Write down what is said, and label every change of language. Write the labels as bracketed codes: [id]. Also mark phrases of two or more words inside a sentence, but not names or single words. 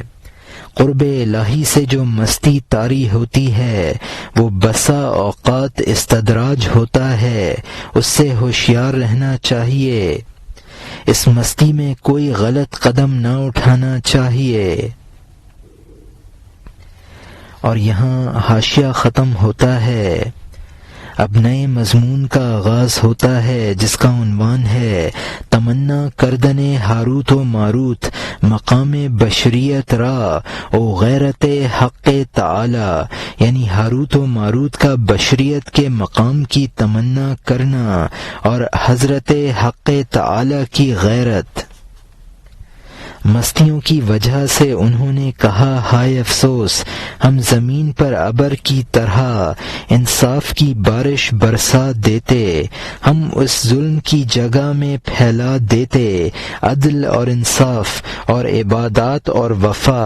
[ur] قرب الہی سے جو مستی طاری ہوتی ہے وہ بسا اوقات استدراج ہوتا ہے، اس سے ہوشیار رہنا چاہیے، اس مستی میں کوئی غلط قدم نہ اٹھانا چاہیے۔ اور یہاں حاشیہ ختم ہوتا ہے، اب نئے مضمون کا آغاز ہوتا ہے جس کا عنوان ہے [fa] تمنا کردن ہاروت و ماروت مقام بشریت را او غیرت حق تعالی، [ur] یعنی ہاروت و ماروت کا بشریت کے مقام کی تمنا کرنا اور حضرت حق تعالی کی غیرت۔ مستیوں کی وجہ سے انہوں نے کہا ہائے افسوس، ہم زمین پر ابر کی طرح انصاف کی بارش برسا دیتے، ہم اس ظلم کی جگہ میں پھیلا دیتے عدل اور انصاف اور عبادات اور وفا۔